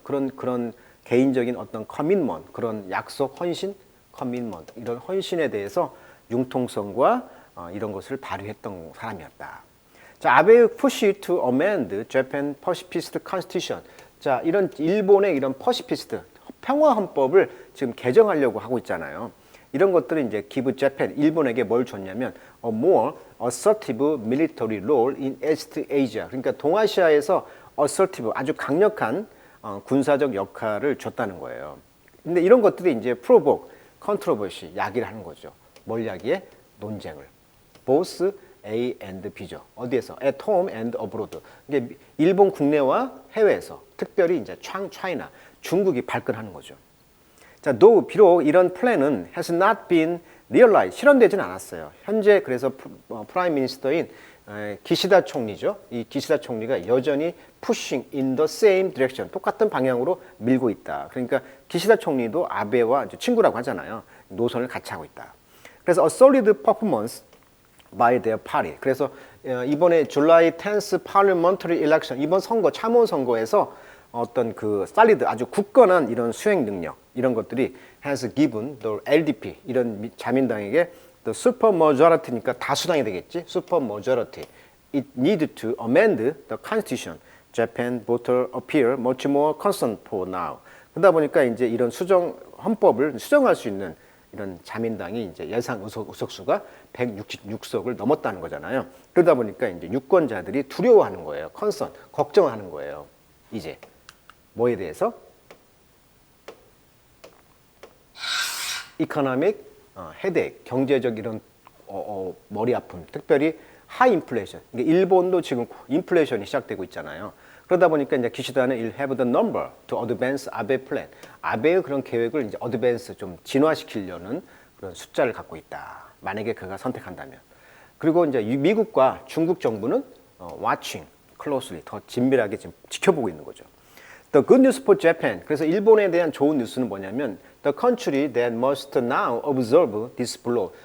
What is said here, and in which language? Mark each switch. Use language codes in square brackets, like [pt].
[ko] 그런 개인적인 어떤 커밋먼트, 그런 약속, 헌신, 커밋먼트 이런 헌신에 대해서 융통성과 이런 것을 발휘했던 사람이었다. [en] 자, [ko] 아베의 [en] push to amend Japan Pacifist Constitution. [ko] 자, 이런 일본의 이런 퍼시피스트 평화 헌법을 지금 개정하려고 하고 있잖아요. 이런 것들은 이제 [en] give Japan [ko] 일본에게 뭘 줬냐면 [en] a more assertive military role in East Asia. [ko] 그러니까 동아시아에서 assertive 아주 강력한 군사적 역할을 줬다는 거예요. 근데 이런 것들이 이제 provoke, controversy, 야기를 하는 거죠. 뭘 야기해? 논쟁을. [en] both A and B죠. [ko] 어디에서? [en] At home and abroad. [ko] 이게 일본 국내와 해외에서, 특별히 이제 China, 중국이 발끈하는 거죠. 자, though 비록 이런 플랜은 [en] has not been realized, [ko] 실현되지는 않았어요. 현재 그래서 프라임 미니스터인 기시다 총리죠. 이 기시다 총리가 여전히 [en] pushing in the same direction, [ko] 똑같은 방향으로 밀고 있다. 그러니까 기시다 총리도 아베와 친구라고 하잖아요. 노선을 같이 하고 있다. [en] 그래서 a solid performance by their party. [ko] 그래서 이번에 [en] July 10th parliamentary election, [ko] 이번 선거, 참원 선거에서 어떤 그 solid, 아주 굳건한 이런 수행 능력, 이런 것들이 [en] has given the LDP, [ko] 이런 자민당에게 [en] the super majority [ko] 니까 다수당이 되겠지. [en] super majority. It needed to amend the constitution. Japan voter appear much more concerned for now. [ko] 그러다 보니까 이제 이런 헌법을 수정할 수 있는 이런 자민당이 이제 예상 의석수가 166석을 넘었다는 거잖아요. 그러다 보니까 이제 유권자들이 두려워하는 거예요. concern, 걱정하는 거예요. 이제 뭐에 대해서? economic 헤드액, 경제적 이런 머리 아픔, 특별히 하이 인플레이션. 일본도 지금 인플레이션이 시작되고 있잖아요. 그러다 보니까 이제 기시다는 [en] will have the number to advance [ko] 아베 플랜. 아베의 그런 계획을 이제 어드밴스 좀 진화시키려는 그런 숫자를 갖고 있다. 만약에 그가 선택한다면. 그리고 이제 미국과 중국 정부는 [en] watching closely, [ko] 더 진밀하게 지금 지켜보고 있는 거죠. [en] The good news for Japan. [ko] 그래서 일본에 대한 좋은 뉴스는 뭐냐면 [en] the country that must now absorb this blow.